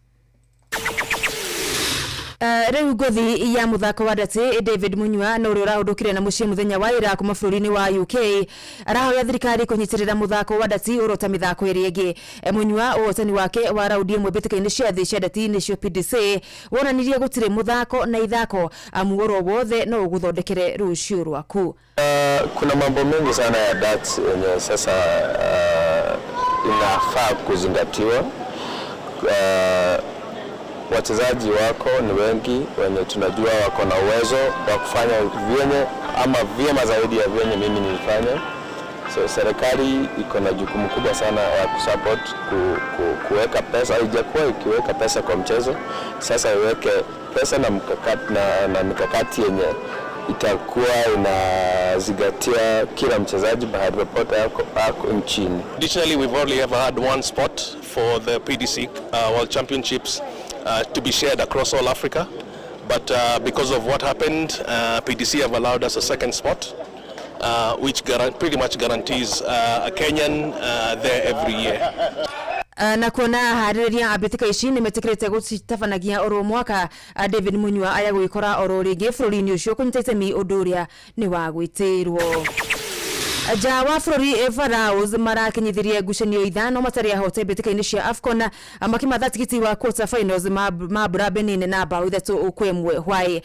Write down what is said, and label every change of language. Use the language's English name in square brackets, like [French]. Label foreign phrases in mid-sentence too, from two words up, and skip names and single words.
[Kikuyu] Riu ngothi ya muthako wa ndati David Munywa no uri urahudukire na muciĩ muthenya wa ira kuma bũrũri-inĩ wa UK arahoya thirikari kunyitirira muthako wa ndati urota mithako ĩrĩ ĩngĩ. Munywa ũhotani wake wa raundi ĩmwe mbĩtĩka-inĩ cia thĩ cia ndati nĩcio PDC wonanirie gũtirĩ muthako na ithako muoro wothe no ũgũthondekere rũciũ rwaku. [Swahili] Kuna mambo mengi sana ya ndati yenye sasa inafaa kuzingatiwa. Wachezaji wako ni wengi wenye tunajua wako na uwezo wa kufanya vyenye ama vyema zaidi ya vyenye mimi nilifanya. So serikali iko na jukumu kubwa sana ya kusupport kuweka pesa. Haijakuwa ikiweka pesa kwa mchezo, sasa iweke pesa na mikakati yenye itakuwa inazingatia kila mchezaji mahali popote ako nchini. [English] Additionally, we've only ever had one spot for the PDC World Championships to be shared across all Africa, but because of what happened, PDC have allowed us a second spot, which pretty much guarantees a Kenyan there every year. [Kikuyu] Na kuona harĩrĩria ambĩtĩka ici nĩmetĩkĩrĩte gũcitafanagia oro mwaka David Munywa aya gwĩkora oro rĩngĩ bũrũri-inĩ ũcio kũnyita itemi ũndũ ũrĩa nĩ wa gwĩtĩrwo. Ja wa bũrũri Pharaohs marakinyithirie ngucanio ithano matarĩ ahote mbĩtĩka-inĩ cia AFCON makimatha tigiti wa [English] quarter finals [Kikuyu] mambura Benin na bao 3-1 hwaĩ.